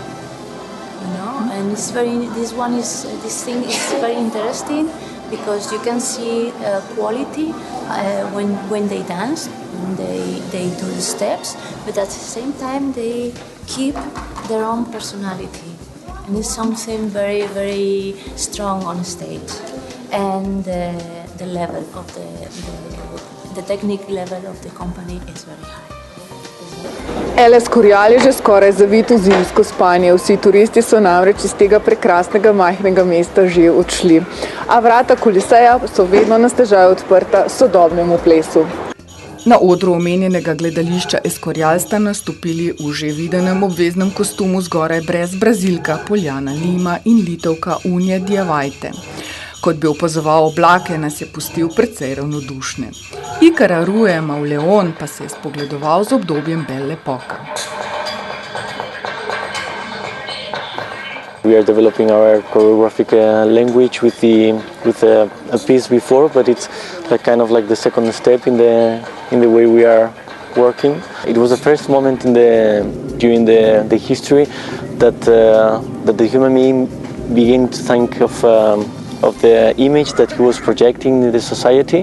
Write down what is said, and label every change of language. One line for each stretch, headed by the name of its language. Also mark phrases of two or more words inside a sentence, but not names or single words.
English: You know, and it's this thing is very interesting because you can see quality when they dance, when they do the steps, but at the same time they keep their own personality, and it's something very, very strong on stage, and the level of the technique level of the company is very high.
Slovenian: LS Korjal je že skoraj zavit v zimsko spanje. Vsi turisti so namreč iz tega prekrasnega majhnega mesta že odšli. A vrata Koliseja so vedno na stežaj odprta sodobnemu plesu. Na odru omenjenega gledališča Escorial sta nastopili v že videnem obveznem kostumu zgoraj brez Brazilka Poljana Lima in Litovka Unje Dijavajte. Kot bi opazoval oblake, nas je pustil precej ravnodušne. Ikara Ruje Mauleon pa se je spogledoval z obdobjem Belle Époque.
English: We are developing our choreographic language with a piece before, but it's kind of like the second step in the way we are working. It was the first moment during the history that the human being began to think of the image that he was projecting in the society.